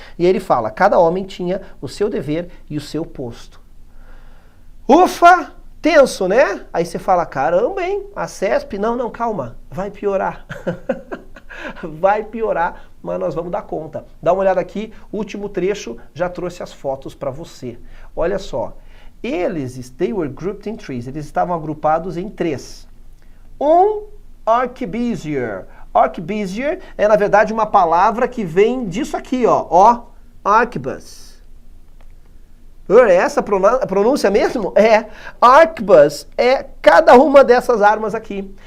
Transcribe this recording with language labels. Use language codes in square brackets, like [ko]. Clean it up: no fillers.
[pt] E aí ele fala, cada homem tinha o seu dever e o seu posto. Ufa! Tenso, né? Aí você fala, caramba, hein? A CESP? Não, calma, vai piorar. Vai piorar, mas nós vamos dar conta. Dá uma olhada aqui, último trecho, já trouxe as fotos para você. Olha só. [en] They were grouped in threes. [pt] Eles estavam agrupados em três. Arquebusier. Arquebusier é, na verdade, uma palavra que vem disso aqui, ó. Arquebus. É essa a pronúncia mesmo? É. Arquebus é cada uma dessas armas aqui.